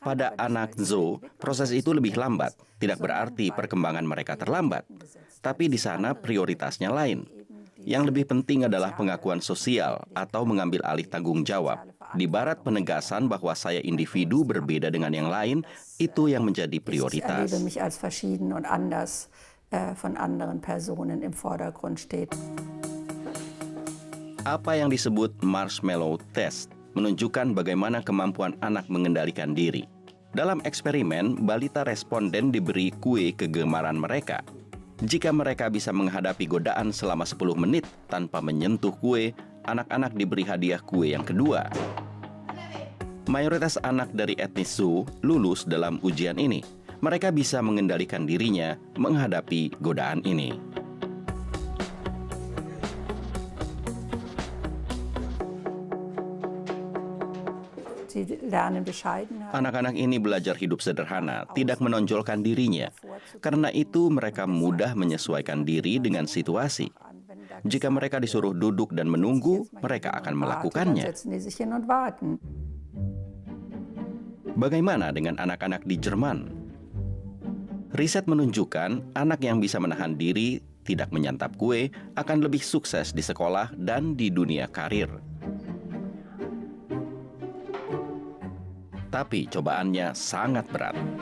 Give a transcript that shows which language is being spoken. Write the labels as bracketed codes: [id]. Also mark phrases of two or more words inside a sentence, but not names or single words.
[id] Pada anak zoo, proses itu lebih lambat. Tidak berarti perkembangan mereka terlambat. Tapi di sana prioritasnya lain. Yang lebih penting adalah pengakuan sosial atau mengambil alih tanggung jawab. Di barat penegasan bahwa saya individu berbeda dengan yang lain, itu yang menjadi [de] Ich [id] prioritas. [de] erlebe mich als verschieden und anders von anderen Personen im Vordergrund steht. [id] Apa yang disebut [en] marshmallow test [id] menunjukkan bagaimana kemampuan anak mengendalikan diri. Dalam eksperimen, balita responden diberi kue kegemaran mereka. Jika mereka bisa menghadapi godaan selama 10 menit tanpa menyentuh kue, anak-anak diberi hadiah kue yang kedua. Mayoritas anak dari etnis Zhou lulus dalam ujian ini. Mereka bisa mengendalikan dirinya menghadapi godaan ini. [de] Sie lernen Bescheidenheit. [id] Anak-anak ini belajar hidup sederhana, tidak menonjolkan dirinya. Karena itu mereka mudah menyesuaikan diri dengan situasi. Jika mereka disuruh duduk dan menunggu, mereka akan [de] Dann [id] melakukannya. [de] setzen die sich hin und warten. [id] Bagaimana dengan anak-anak di Jerman? Riset menunjukkan anak yang bisa menahan diri, tidak menyantap kue, akan lebih sukses di sekolah dan di dunia karir. Tapi cobaannya sangat berat.